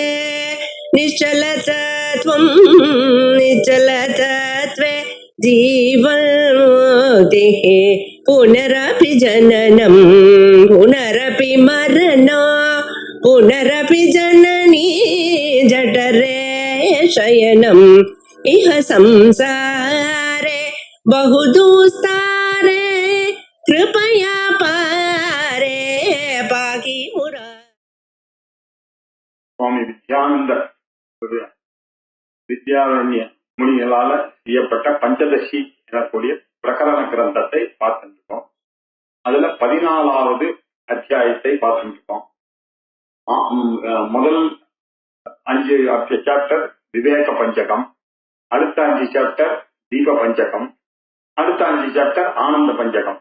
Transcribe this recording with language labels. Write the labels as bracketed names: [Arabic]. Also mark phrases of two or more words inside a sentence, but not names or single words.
[Sanskrit] निश्चलतत्वं निश्चलतत्वे जीवन्मुक्तिः पुनरपि जननं पुनरपि मरणं पुनरपि जननी जठरे शयनम् इह संसारे बहुदुस्तारे कृपया पारे पाहि मुरा. [Tamil] சுவாமி வித்யானந்தர் வித்யாரண்ய முனிகளால செய்யப்பட்ட பஞ்சதசி எனக்கூடிய பிரகரண கிரந்தத்தை பார்த்துருக்கோம். அதுல 14வது அத்தியாயத்தை பார்த்துருக்கோம். முதல் 5 சாப்டர் விவேக பஞ்சகம், அடுத்த 5 சாப்டர் தீப பஞ்சகம், அடுத்த 5 சாப்டர் ஆனந்த பஞ்சகம்.